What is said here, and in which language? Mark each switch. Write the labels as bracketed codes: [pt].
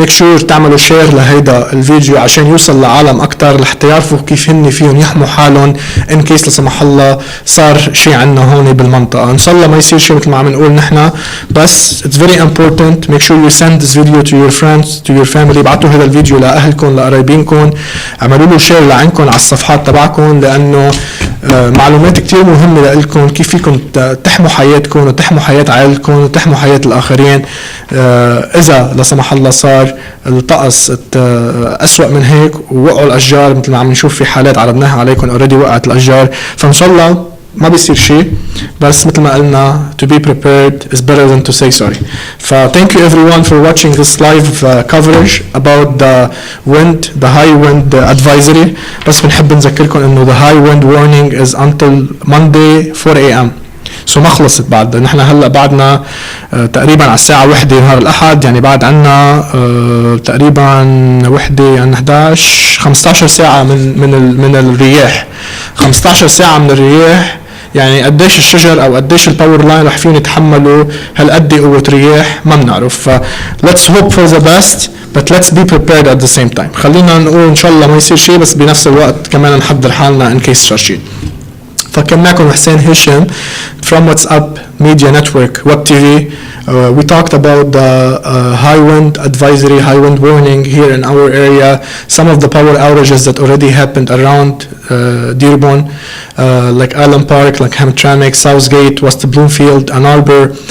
[ar] ميك شور تعملوا شير لهيدا الفيديو عشان يوصل لعالم اكتر لحتى يعرفوا كيف هن فيهم يحموا حالهم ان كيس لا سمح الله صار شيء عنا هون بالمنطقة. ان شاء الله ما يصير شيء مثل ما عم نقول نحن، بس [en] it's very important make sure you send this video to your friends to your family. [ar] ابعتوا هذا الفيديو لاهلكم لقرايبينكم، اعملوا له شير لعندكم على الصفحات تبعكم، لانه معلومات كتير مهمة لكم كيف فيكم تحموا حياتكم وتحموا حياة عائلتكم وتحموا حياة الآخرين إذا لا سمح الله صار الطقس أسوأ من هيك ووقعوا الأشجار مثل ما عم نشوف في حالات عرضناها عليكم اوريدي وقعت الأشجار. فإن شاء الله ما بيصير شيء، بس مثل ما قلنا [en] to be prepared is better than to say sorry. thank you everyone for watching this live coverage about the wind, the high wind advisory. [ar] بس بنحب نذكركم انه [en] the high wind warning is until Monday 4 AM. [ar] so ما خلصت بعد، نحن هلا بعدنا تقريبا على الساعة 1 نهار الأحد، يعني بعد عنا تقريبا 1 يعني 15 ساعة من الرياح. 15 ساعة من الرياح، يعني قديش الشجر او قديش الباور لاين رح فيهم يتحملوا هالقد قوة رياح ما بنعرف. [en] let's hope for the best but let's be prepared at the same time. [ar] خلينا نقول ان شاء الله ما يصير شيء، بس بنفس الوقت كمان نحضر حالنا [en] in case [ar] صار شيء. فكان معكم حسين هشام from WhatsApp Media Network Web TV. [en] We talked about the high wind advisory, high wind warning here in our area, some of the power outages that already happened around Dearborn, like Allen Park, like Hamtramck, Southgate, West Bloomfield, Ann Arbor.